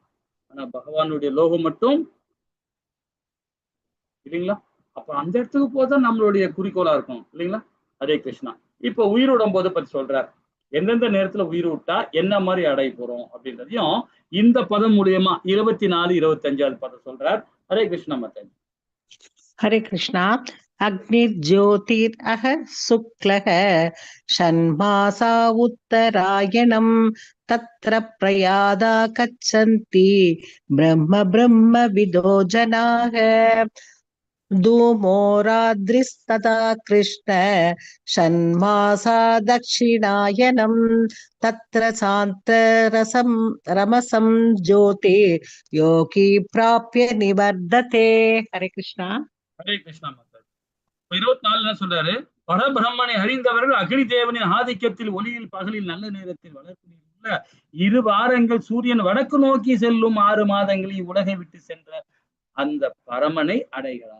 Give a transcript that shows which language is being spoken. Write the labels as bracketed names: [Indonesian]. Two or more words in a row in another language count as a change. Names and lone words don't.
[Tamil] ஆனா பகவானுடைய லோகம் மட்டும் இல்லைங்களா? அப்ப அந்த இடத்துக்கு போதான் நம்மளுடைய குறிக்கோளா இருக்கும் இல்லைங்களா? ஹரே கிருஷ்ணா. இப்ப உயிரோடும் போது பத்தி சொல்றார், எந்தெந்த நேரத்துல உயிர் விட்டா என்ன மாதிரி அடைய போறோம் அப்படின்றதையும் இந்த பதம் மூலியமா 24, 25வது பதம் சொல்றார். ஹரே கிருஷ்ணா மாதாஜி. [Sanskrit] हरे कृष्णा. अग्निर्ज्योतिरः शुक्लः षण्मासा उत्तरायणं तत्र प्रयादा गच्छन्ति ब्रह्म विदो जनाः. धूमोराद्रिस्तथा कृष्ण षण्मासा दक्षिणायनं तत्र सान्त्ररसं रमसं ज्योति योगी प्राप्य निवर्धते. हरे कृष्णा. [Tamil] ஹரே கிருஷ்ணா மாதா. 24 என்ன சொல்றாரு? பரபிரம்மனை அறிந்தவர்கள் அக்னி தேவனின் ஆதிக்கத்தில் ஒளியில் பகலில் நல்ல நேரத்தில் வளர்ப்பில் உள்ள இரு வாரங்கள் சூரியன் வடக்கு நோக்கி செல்லும் 6 மாதங்களில் உலகை விட்டு சென்ற அந்த பரமனை அடைகிறார்.